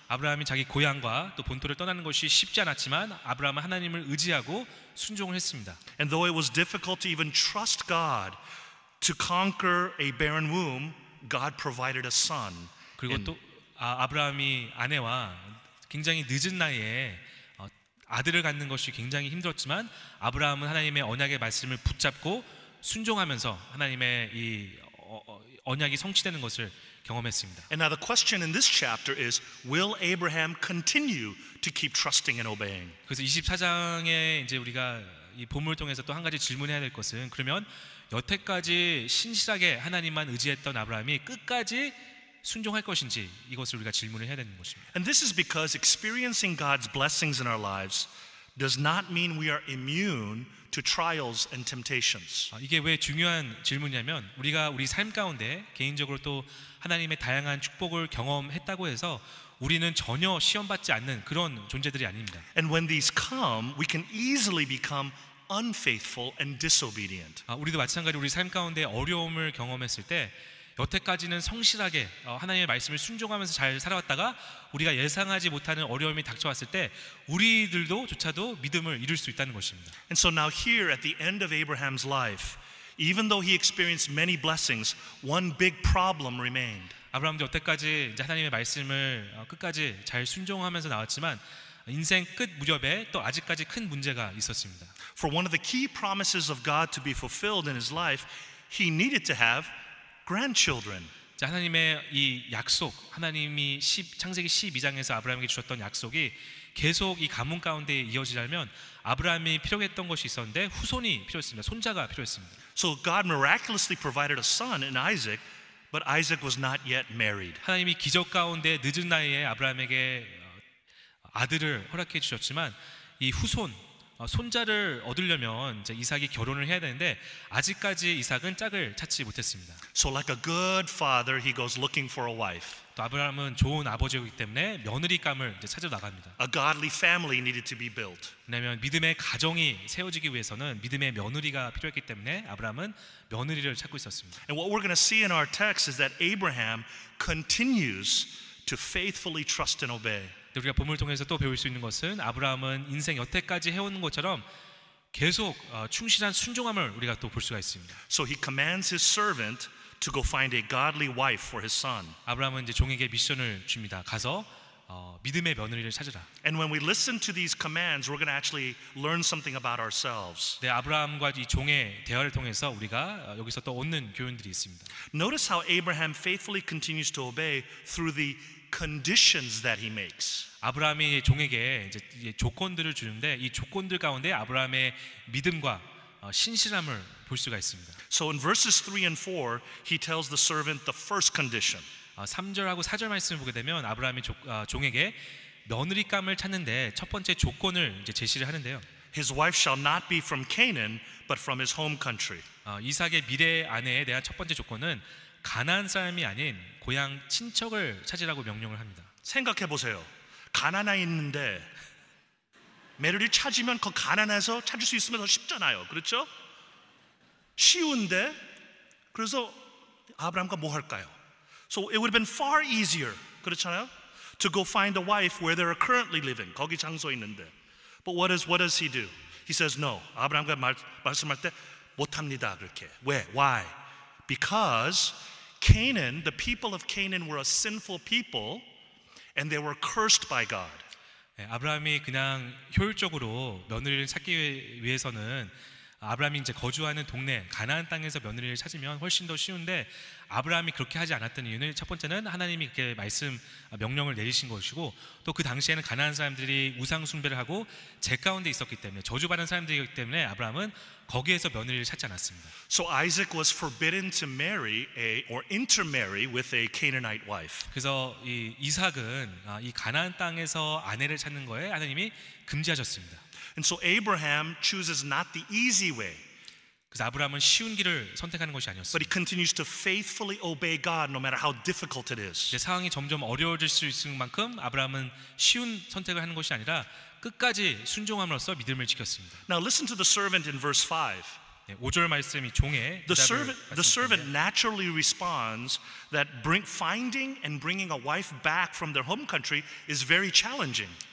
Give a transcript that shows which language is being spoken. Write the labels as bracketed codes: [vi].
[ko] 아브라함이 자기 고향과 또 본토를 떠나는 것이 쉽지 않았지만 아브라함은 하나님을 의지하고 순종을 했습니다. [en] And though it was difficult to even trust God to conquer a barren womb, God provided a son. [ko] 그리고 또 아브라함이 아내와 굉장히 늦은 나이에 아들을 갖는 것이 굉장히 힘들었지만 아브라함은 하나님의 언약의 말씀을 붙잡고 순종하면서 하나님의 이 언약이 성취되는 것을 경험했습니다. [en] And now the question in this chapter is, will Abraham continue to keep trusting and obeying? [ko] 그래서 24장에 이제 우리가 이 본문을 통해서 또 한 가지 질문해야 될 것은 그러면 여태까지 신실하게 하나님만 의지했던 아브라함이 끝까지 순종할 것인지 이것을 우리가 질문을 해야 되는 것입니다. [en] And this is because experiencing God's blessings in our lives does not mean we are immune to trials and temptations. [ko] 이게 왜 중요한 질문이냐면 우리가 우리 삶 가운데 개인적으로 또 하나님의 다양한 축복을 경험했다고 해서 우리는 전혀 시험받지 않는 그런 존재들이 아닙니다. [en] And when these come, we can easily become unfaithful and disobedient. [ko] 우리도 마찬가지로 우리 삶 가운데 어려움을 경험했을 때 여태까지는 성실하게 하나님의 말씀을 순종하면서 잘 살아왔다가 우리가 예상하지 못하는 어려움이 닥쳐왔을 때 우리들도조차도 믿음을 잃을 수 있다는 것입니다. [en] And so now here at the end of Abraham's life, even though he experienced many blessings, one big problem remained. [ko] 아브라함도 여태까지 이제 하나님의 말씀을 끝까지 잘 순종하면서 나왔지만 인생 끝 무렵에 또 아직까지 큰 문제가 있었습니다. [en] For one of the key promises of God to be fulfilled in his life, he needed to have grandchildren. [ko] 자, 하나님의 이 약속, 하나님이 창세기 12장에서 아브라함에게 주셨던 약속이 계속 이 가문 가운데 이어지려면 아브라함이 필요했던 것이 있었는데 후손이 필요했습니다. 손자가 필요했습니다. [en] So God miraculously provided a son in Isaac, but Isaac was not yet married. [ko] 하나님이 기적 가운데 늦은 나이에 아브라함에게 아들을 허락해 주셨지만 이 후손 손자를 얻으려면 이제 이삭이 결혼을 해야 되는데 아직까지 이삭은 짝을 찾지 못했습니다. [en] So like a good father, he goes looking for a wife. [ko] 또 아브라함은 좋은 아버지이기 때문에 며느리감을 이제 찾으러 나갑니다. [en] A godly family needed to be built. [ko] 왜냐하면 믿음의 가정이 세워지기 위해서는 믿음의 며느리가 필요했기 때문에 아브라함은 며느리를 찾고 있었습니다. [en] And what we're going to see in our text is that Abraham continues to faithfully trust and obey. [ko] 우리가 본문을 통해서 또 배울 수 있는 것은 아브라함은 인생 여태까지 해오는 것처럼 계속 충실한 순종함을 우리가 또 볼 수가 있습니다. [en] So he commands his servant to go find a godly wife for his son. [ko] 아브라함은 이제 종에게 미션을 줍니다. 가서 믿음의 며느리를 찾으라. [en] And when we listen to these commands, we're going to actually learn something about ourselves. [ko] 네, 아브라함과 이 종의 대화를 통해서 우리가 여기서 또 얻는 교훈들이 있습니다. [en] Notice how Abraham faithfully continues to obey through the conditions that he makes. [ko] 아브라함이 종에게 이제 조건들을 주는데 이 조건들 가운데 아브라함의 믿음과 신실함을 볼 수가 있습니다. [en] So in verses 3 and 4, he tells the servant the first condition. [ko] 3절하고 4절 말씀을 보게 되면 아브라함이 종에게 며느리감을 찾는데 첫 번째 조건을 이제 제시를 하는데요. [en] His wife shall not be from Canaan, but from his home country. [ko] 이삭의 미래 아내에 대한 첫 번째 조건은 가나안 사람이 아닌 고향 친척을 찾으라고 명령을 합니다. 생각해 보세요. 가나안에 있는데 메리를 찾으면 그 가나안에서 찾을 수 있으면 더 쉽잖아요. 그렇죠? 쉬운데 그래서 아브라함과 뭐 할까요? [en] So it would have been far easier, [ko] 그렇잖아요? [en] To go find a wife where they are currently living. [ko] 거기 장소에 있는데. [en] But what does he do? He says no. [ko] 아브라함과 말씀할 때 못합니다. 그렇게. 왜? [en] Why? Because Canaan, the people of Canaan were a sinful people and they were cursed by God. [ko] 아브라함이 그냥 효율적으로 며느리를 찾기 위해서는 아브라함이 이제 거주하는 동네 가나안 땅에서 며느리를 찾으면 훨씬 더 쉬운데 아브라함이 그렇게 하지 않았던 이유는 첫 번째는 하나님이 그렇게 명령을 내리신 것이고 또 그 당시에는 가나안 사람들이 우상 숭배를 하고 제 가운데 있었기 때문에 저주받은 사람들이기 때문에 아브라함은 거기에서 며느리를 찾지 않았습니다. [en] So Isaac was forbidden to marry or intermarry with a Canaanite wife. [ko] 그래서 이 이삭은 이 가나안 땅에서 아내를 찾는 거에 하나님이 금지하셨습니다. [en] And so Abraham chooses not the easy way. [ko] 그래서 아브라함은 쉬운 길을 선택하는 것이 [en] But [ko] 아니었습니다. [en] he continues to faithfully obey God no matter how difficult it is. [ko] 상황이 점점 어려워질 수 있을 만큼 아브라함은 쉬운 선택을 하는 것이 아니라 끝까지 순종함으로써 믿음을 지켰습니다. [en] Now listen to the servant in verse 5. [ko] 5절 말씀이 종의 [en] The servant naturally responds that finding and bringing a wife back from their home country is very challenging.